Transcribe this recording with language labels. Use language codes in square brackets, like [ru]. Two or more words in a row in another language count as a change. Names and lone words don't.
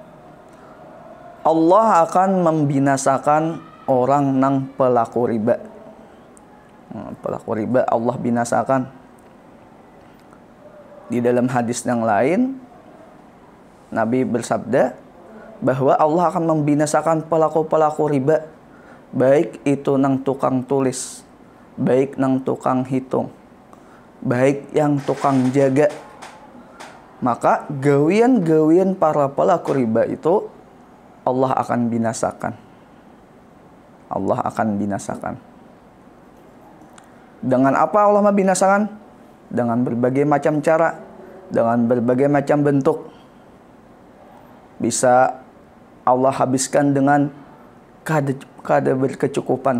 [id] Allah akan membinasakan orang nang pelaku riba. Pelaku riba Allah binasakan. Di dalam hadis yang lain, Nabi bersabda bahwa Allah akan membinasakan pelaku-pelaku riba, baik itu nang tukang tulis, baik nang tukang hitung, baik yang tukang jaga. Maka gawian-gawian para pelaku riba itu Allah akan binasakan. Allah akan binasakan. Dengan apa Allah membinasakan? Dengan berbagai macam cara, dengan berbagai macam bentuk. Bisa Allah habiskan dengan kada berkecukupan.